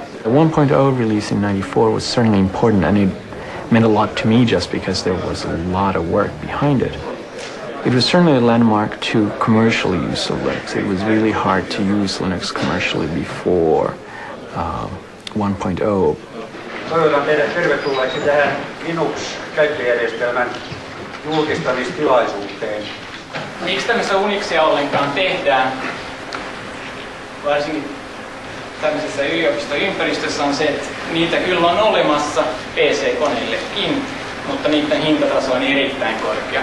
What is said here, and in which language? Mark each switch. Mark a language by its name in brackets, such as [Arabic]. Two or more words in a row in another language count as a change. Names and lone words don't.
[English] The 1.0 release in '94 was certainly important, and it meant a lot to me just because there was a lot of work behind it. It was certainly a landmark to commercially use of Linux. It was really hard to use Linux commercially before 1.0. [Finnish] Toivotan teidät tervetulleeksi tähän Linux-käyttöjärjestelmän julkistamistilaisuuteen. Miksi tämmöistä Unixia ollenkaan tehdään, varsinkin tämmöisessä yliopistoympäristössä, on se, että niitä kyllä on olemassa PC-koneillekin, mutta niiden hintataso on erittäin korkea.